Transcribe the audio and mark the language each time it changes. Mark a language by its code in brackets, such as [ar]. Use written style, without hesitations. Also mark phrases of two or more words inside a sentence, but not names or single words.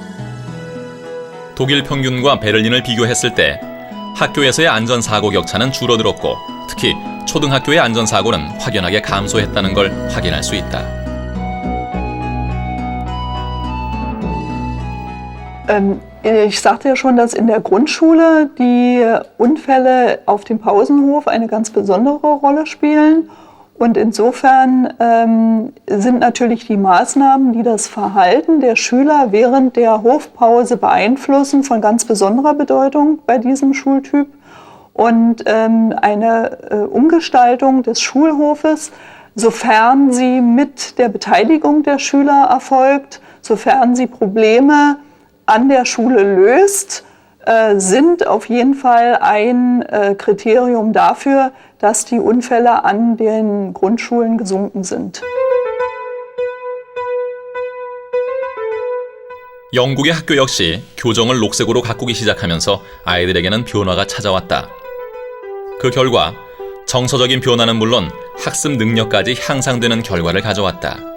[ko] 독일 평균과 베를린을 비교했을 때 학교에서의 안전사고 격차는 줄어들었고 특히 초등학교의 안전사고는 확연하게 감소했다는 걸 확인할 수 있다. [de] Ich sagte ja schon, dass in der Grundschule die Unfälle auf dem Pausenhof eine ganz besondere Rolle spielen. Und insofern sind natürlich die Maßnahmen, die das Verhalten der Schüler während der Hofpause beeinflussen, von ganz besonderer Bedeutung bei diesem Schultyp. Und eine Umgestaltung des Schulhofes, sofern sie mit der Beteiligung der Schüler erfolgt, sofern sie Probleme an der Schule löst, sind auf jeden Fall ein Kriterium dafür, dass die Unfälle an den Grundschulen gesunken sind. [ko] 영국의 학교 역시 교정을 녹색으로 가꾸기 시작하면서 아이들에게는 변화가 찾아왔다. 그 결과 정서적인 변화는 물론 학습 능력까지 향상되는 결과를 가져왔다.